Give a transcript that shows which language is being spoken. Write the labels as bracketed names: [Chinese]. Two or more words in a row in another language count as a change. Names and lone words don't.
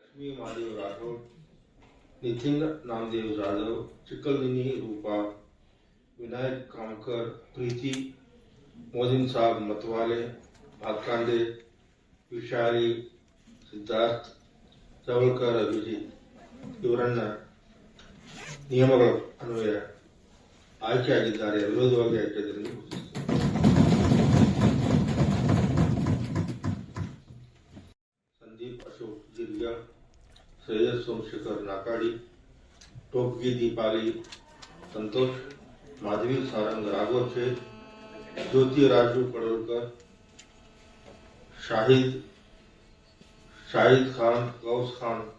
[Kannada] लक्ष्मी महादेव राठौड़, नितिन नामदेव जाधव, चिकलदिनी रूपा, विनायक कामकर, प्रीति, मोदिन साहब मतवाले, भातकांडे, विशाली, सिद्धार्थ, चवलकर अभिजीत ಇವರನ್ನ ನಿಯಮಗಳ ಅನ್ವಯ ಆಯ್ಕೆಯಾಗಿದ್ದಾರೆ. ವಿರೋಧವಾಗಿ ಆಯ್ಕೆಯಾಗಿದ್ದಾರೆ. संदीप अशोक जिरगा, श्रेयस सोमशेखर नाकाड़ी, टोपगी दीपाली संतोष, माधवी सारंग राघोचे, ज्योति राजू पडोलकर, शाहिद खान, गौस खान